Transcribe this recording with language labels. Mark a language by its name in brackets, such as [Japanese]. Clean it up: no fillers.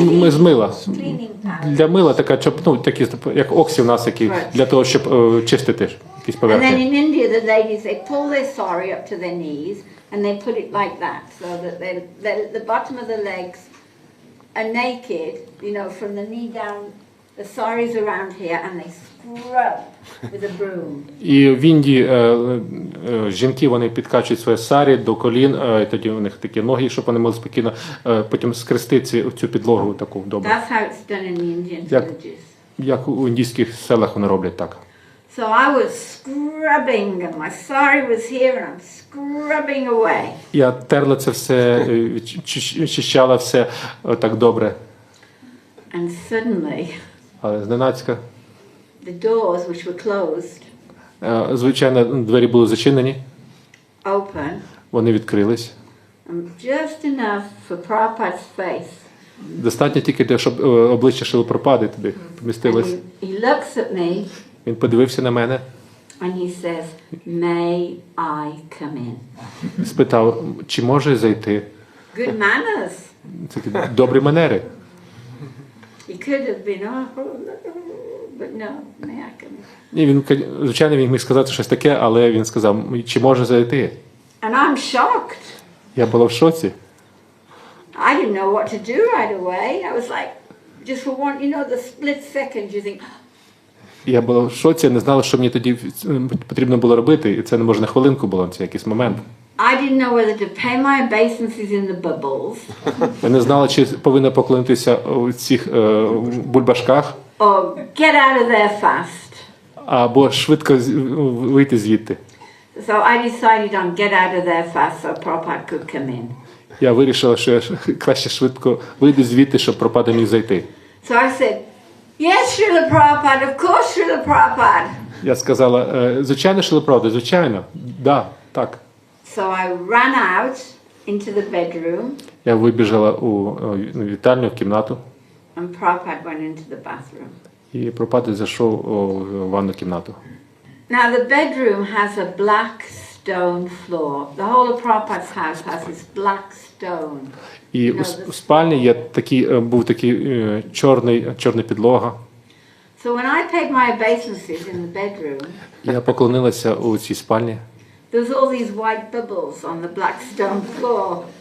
[Ukrainian] З мила. Для мила така, такі, як оксі в нас, які, для того, щоб чистити якісь поверхні. [English] And then in India, the ladies, they pull their sari up to their knees and they put it like that, so that the bottom of the legs are naked, you know, from the knee down. The sari's around here and they scrub with a broom. [Ukrainian] І в Індії жінки, вони підкачують своє сарі до колін, і тоді у них такі ноги, щоб вони могли спокійно потім скрестити цю підлогу таку добре. [English] That's how it's done in the Indian villages. [Ukrainian] Як у індійських селах вони роблять так. [English] So I was scrubbing and my sari was here and I'm scrubbing away. [Ukrainian] Я терла це все, чищала все так добре. [English] And suddenly, [Ukrainian] Але зненацька, [English] the doors, which were closed, [Ukrainian] звичайно, двері були зачинені, [English] open, [Ukrainian] вони відкрились. [English] just enough for Prabhupada's face. [Ukrainian] Достатньо тільки, щоб обличчя Шрили Прабхупади туди помістилось. [English] He looks at me [Ukrainian] Він подивився на мене [English] and he says, "May I come in?" [Ukrainian] і спитав, чи може зайти. [English] Good manners. [Ukrainian] Це такі добрі манери. [English] He could have been, but no, may I come in? [Ukrainian] І він, звичайно, він міг сказати щось таке, але він сказав, чи може зайти. [English] And I'm shocked. [Ukrainian] Я була в шоці. [English] I didn't know what to do right away. I was like, just for one, the split second, you think. [Ukrainian] Я була в шоці, не знала, що мені тоді потрібно було робити, і це не може на хвилинку було, це якийсь момент. [English] I didn't know whether to pay my obeisances in the bubbles. [Ukrainian] Я не знала, чи повинна поклонитися у цих бульбашках, [English] Or get out of there fast. [Ukrainian] або швидко вийти звідти. [English] So I decided on get out of there fast so Prabhupada could come in. [Ukrainian] Я вирішила, що я краще швидко вийду звідти, щоб Прабхупада міг зайти. [English] So I said, yes, Srila Prabhupada, of course, Srila Prabhupada. [Ukrainian] Я сказала, звичайно, Шрила Прабхупада, звичайно, да, так. [English] So I ran out into the bedroom. [Ukrainian] Я вибіжала у вітальню, в кімнату. [English] And Prabhupada went into the bathroom. [Ukrainian] І Прабхупада зайшов у ванну кімнату. [English] Now the bedroom has a black stone floor. The whole of Prabhupada's house has this black stone. [Ukrainian] І у спальні є був такий чорна підлога. [English] So when I paid my obeisances in the bedroom, [Ukrainian] Я поклонилася у цій спальні. [English] there was all these white bubbles on the black stone floor.